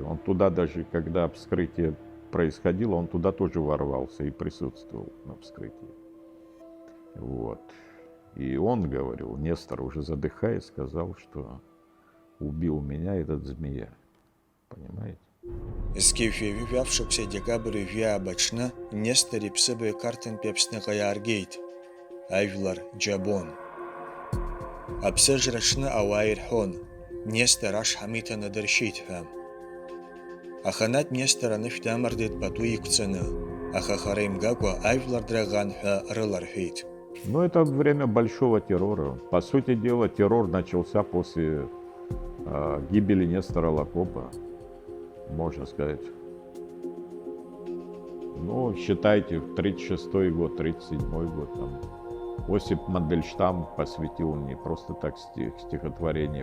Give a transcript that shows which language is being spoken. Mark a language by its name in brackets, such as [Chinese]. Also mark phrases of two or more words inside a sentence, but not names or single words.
[Russian] Он туда даже, когда вскрытие происходило, он туда тоже ворвался и присутствовал на вскрытии. Вот. И он говорил, Нестор, уже задыхаясь, сказал, что убил меня этот змея. Понимаете? [Abkhazian] Зқьифҩажәижәаф шықәса декабр ижәиааба аҽны Нестор иԥсыбаҩ Қарҭынтәи Аԥсныҟа иааргеит. Ажәлар џьабон. Аԥсыжра аҽны ауаа ирҳәон, Нестор ашҳам иҭаны дыршьит ҳәа. Аханатә Нестор анышә дамардеит пату иқәҵаны, аха хара имгакәа ажәлар драӷан ҳәа рыларҳәеит. [Russian] Ну, это время большого террора. По сути дела, террор начался после гибели Нестора Лакоба, можно сказать. Ну, считайте, 36-й год, 37-й год. Там. Осип Мандельштам посвятил не просто так стихотворение.